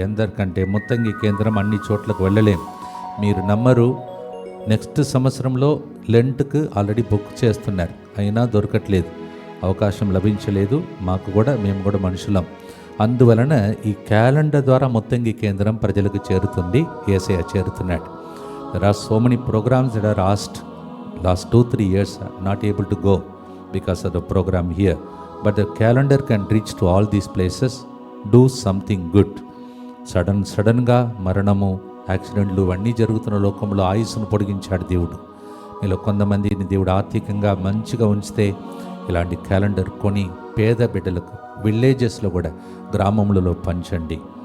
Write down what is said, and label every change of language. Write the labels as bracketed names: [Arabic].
[Telugu] అందరికంటే ముత్తంగి కేంద్రం అన్ని చోట్లకు వెళ్ళలేం. మీరు నమ్మరు, నెక్స్ట్ సంవత్సరంలో లెంట్కు ఆల్రెడీ బుక్ చేస్తున్నారు, అయినా దొరకట్లేదు, అవకాశం లభించలేదు. మాకు కూడా, మేము కూడా మనుషులం. అందువలన ఈ క్యాలెండర్ ద్వారా ముత్తంగి కేంద్రం ప్రజలకు చేరుతుంది, యేసయ్య చేరుతున్నాడు. [English] There are so many programs that are asked last 2-3 years not able to go because of the program here, but the calendar can reach to all these places. Do something good. [Telugu] సడన్గా మరణము, యాక్సిడెంట్లు అన్నీ జరుగుతున్న లోకంలో ఆయుస్సును పొడిగించాడు దేవుడు. మీలో కొంతమందిని దేవుడు ఆర్థికంగా మంచిగా ఉంచితే ఇలాంటి క్యాలెండర్ కొని పేద బిడ్డలకు విలేజెస్లో కూడా, గ్రామములలో పంచండి.